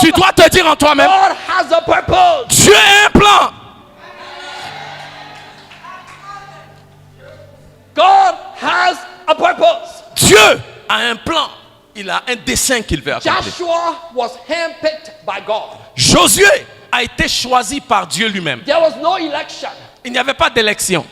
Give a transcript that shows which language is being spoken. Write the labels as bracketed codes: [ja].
[fr] tu dois te dire en toi-même, [en] God has a purpose. [fr] Dieu a un plan. [en] God has a purpose. [fr] Dieu a un plan. Il a un dessein qu'il veut accomplir. [en] Joshua was handpicked by God. [fr] Josué a été choisi par Dieu lui-même. [en] There was no election. [fr] Il n'y avait pas d'élection.